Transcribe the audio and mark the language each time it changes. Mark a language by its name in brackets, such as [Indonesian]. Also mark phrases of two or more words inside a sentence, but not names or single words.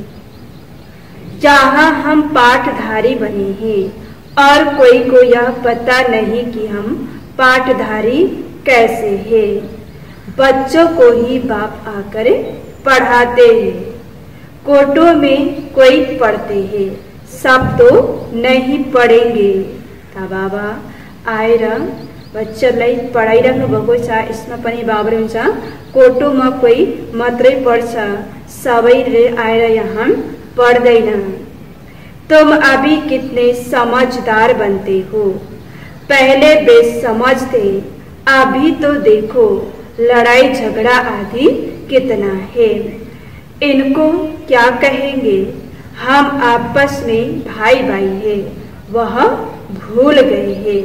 [Hindi] जहाँ हम पाठधारी बने हैं और कोई को यह पता नहीं कि हम पाठधारी कैसे हैं। बच्चों को ही बाप आकर पढ़ाते हैं। कोटों में कोई पढ़ते हैं, सब तो नहीं पढ़ेंगे। [Nepali] ता बाबा आएर बच्चालाई पढाइराख्नु भएको छ। यसमा पनि बाबाले हुन्छ कोटोमा कोही मात्रै पढ्छ, सबैले आएर यहाँ पढ्दैन। [Hindi] तुम अभी कितने समझदार बनते हो, पहले बेसमझ थे, अभी तो देखो लड़ाई झगड़ा आदि कितना है। इनको क्या कहेंगे, हम आपस में भाई भाई है, वह भूल गए हैं।